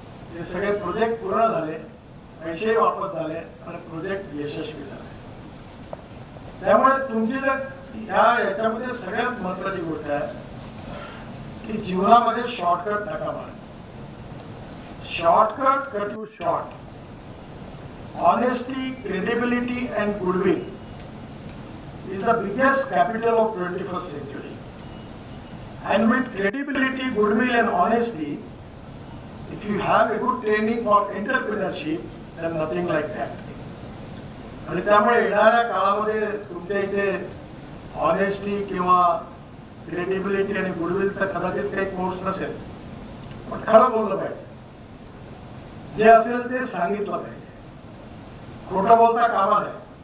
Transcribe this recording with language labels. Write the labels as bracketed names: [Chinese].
[Marathi] ते सगळे प्रोजेक्ट पूर्ण झाले, पैसेही वापस झाले आणि प्रोजेक्ट यशस्वी झाले. त्यामुळे तुमची जर याच्यामध्ये सगळ्यात महत्वाची गोष्ट आहे की जीवनामध्ये शॉर्टकट नका मारा. [English] Shortcut cut you short. Honesty, credibility and goodwill is the biggest capital of 21st century. And with credibility, goodwill and honesty, if you have a good training for entrepreneurship, then nothing like that. [Marathi] आणि त्यामुळे येणाऱ्या काळामध्ये तुमच्या इथे honesty किंवा credibility आणि गुडविलचा कदाचित काही कोर्स नसेल, पण खरं बोललं पाहिजे, जे असेल ते सांगितलं पाहिजे, खोटं बोलता कामा नये.